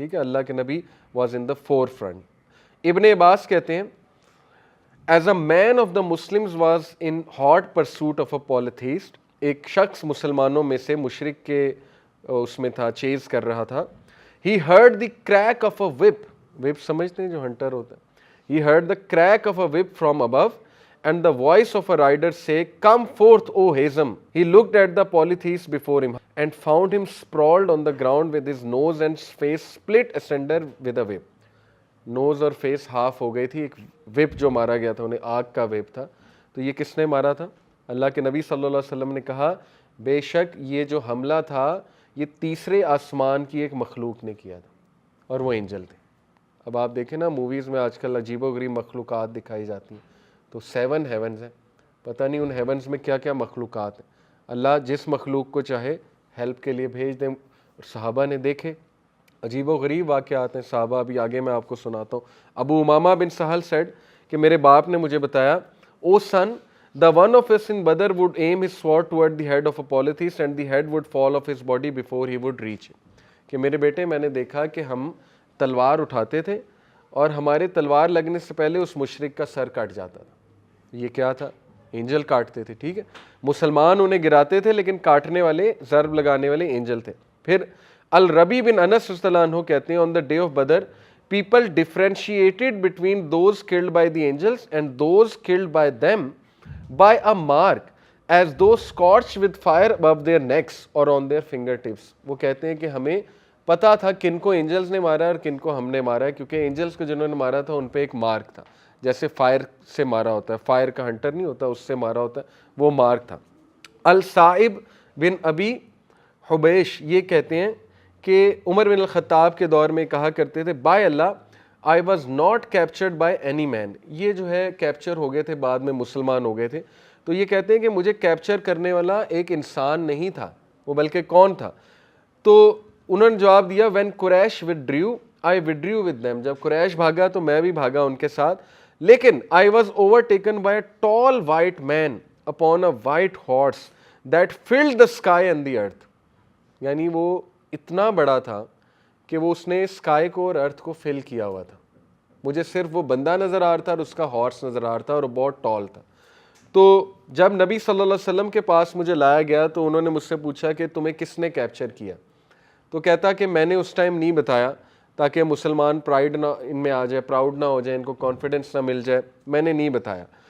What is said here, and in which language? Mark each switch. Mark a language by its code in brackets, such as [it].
[ur] ٹھیک ہے, [en] اللہ کے نبی was in the forefront. [ur] ابن عباس کہتے ہیں [en] As a man of the Muslims was in hot pursuit of a polytheist. [ur] ایک شخص مسلمانوں میں سے مشرک کے اس میں تھا, چیز کر رہا تھا. [en] he heard the crack of a whip, [ur] وپ سمجھتے ہیں جو ہنٹر ہوتا ہے. [en] He heard the crack of a whip from above and the voice of a rider say, "Come forth, O Hazm." He looked at the polytheist before him and found him sprawled on the ground with his nose and face split asunder with a whip. [ur] Nose اور face half ہو گئی تھی. ایک whip جو مارا گیا تھا, انہیں آگ کا whip تھا. تو یہ کس نے مارا تھا؟ اللہ کے نبی صلی اللہ علیہ وسلم نے کہا بے شک یہ جو حملہ تھا یہ تیسرے آسمان کی ایک مخلوق نے کیا تھا, اور وہ اینجل تھے. اب آپ دیکھیں نا موویز میں آج کل عجیب و غریب مخلوقات دکھائی جاتی ہیں, تو 7 ہیونز ہیں, پتہ نہیں ان ہیونز میں کیا کیا مخلوقات ہیں. اللہ جس مخلوق کو چاہے ہیلپ کے لیے بھیج دیں. صحابہ نے دیکھے عجیب و غریب واقعات ہیں صحابہ, ابھی آگے میں آپ کو سناتا ہوں. ابو امامہ بن سہل سیڈ کہ میرے باپ نے مجھے بتایا, او سن [en] the one of us in Badr would aim his sword toward the head of a polytheist and the head would fall off his body before he would reach it. [ur] کہ میرے بیٹے میں نے دیکھا کہ ہم تلوار اٹھاتے تھے اور ہمارے تلوار لگنے سے پہلے اس مشرک کا سر کٹ جاتا تھا. یہ کیا تھا؟ اینجل کاٹتے تھے. ٹھیک ہے, مسلمان انہیں گراتے تھے لیکن کاٹنے والے, ضرب لگانے والے اینجل تھے. پھر الربی بن انس رضی اللہ عنہ کہتے ہیں [en] on the day of Badr people differentiated between those killed by the angels and those killed by them by a mark as though scorched with fire above their necks or on their fingertips. [ur] وہ کہتے ہیں کہ ہمیں پتا تھا کن کو angels نے مارا ہے اور کن کو ہم نے مارا ہے, کیونکہ اینجلز کو جنہوں نے مارا تھا ان پہ ایک مارک تھا, جیسے فائر سے مارا ہوتا ہے, فائر کا ہنٹر نہیں ہوتا اس سے مارا ہوتا ہے, وہ مارک تھا. الصائب بن ابی حبیش یہ کہتے ہیں کہ عمر بن الخطاب کے دور میں کہا کرتے تھے [en] By Allah I was not captured by any man. [ur] یہ جو ہے کیپچر ہو گئے تھے, بعد میں مسلمان ہو گئے تھے, تو یہ کہتے ہیں کہ مجھے کیپچر کرنے والا ایک انسان نہیں تھا, وہ بلکہ کون تھا؟ تو انہوں نے جواب دیا [en] When Quraysh withdrew I withdrew with them. [ur] جب قریش بھاگا تو میں بھی بھاگا ان کے ساتھ, لیکن [en] I was overtaken by a tall white man upon a white horse that filled the sky and the earth. [ur] یعنی وہ اتنا بڑا تھا کہ وہ اس نے اسکائی کو اور ارتھ کو فل کیا ہوا تھا. مجھے صرف وہ بندہ نظر آ رہا تھا اور اس کا ہارس نظر آ رہا تھا اور وہ بہت ٹال تھا. تو جب نبی صلی اللہ علیہ وسلم کے پاس مجھے لایا گیا تو انہوں نے مجھ سے پوچھا کہ تمہیں کس نے کیپچر کیا؟ تو کہتا کہ میں نے اس ٹائم نہیں بتایا تاکہ مسلمان پرائڈ نہ ان میں آ جائے, پراؤڈ نہ ہو جائے, ان کو کانفیڈنس نہ مل جائے, میں نے نہیں بتایا.